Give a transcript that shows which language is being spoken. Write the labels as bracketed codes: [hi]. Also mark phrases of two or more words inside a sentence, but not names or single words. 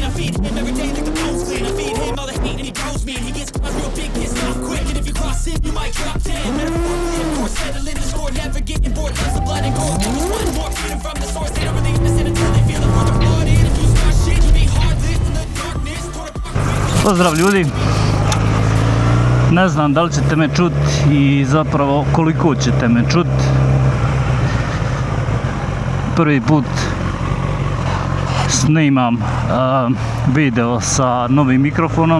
[en] I feed him every day like the bones clean. I feed him all the hate and he grows me and he gets caught real big, pissed off quick. And if you cross him, you might drop dead. Metaphorically, of course, settling the score, never getting bored. Lots of blood and gore. They just want more, feeding from the source. They don't really understand until they feel it for their heart. And if you start shit, you be heartless in the darkness. [hr] Pozdrav ljudi, ne znam da li ćete me čut i zapravo koliko ćete me čut. Prvi put snimam video sa novim mikrofonom.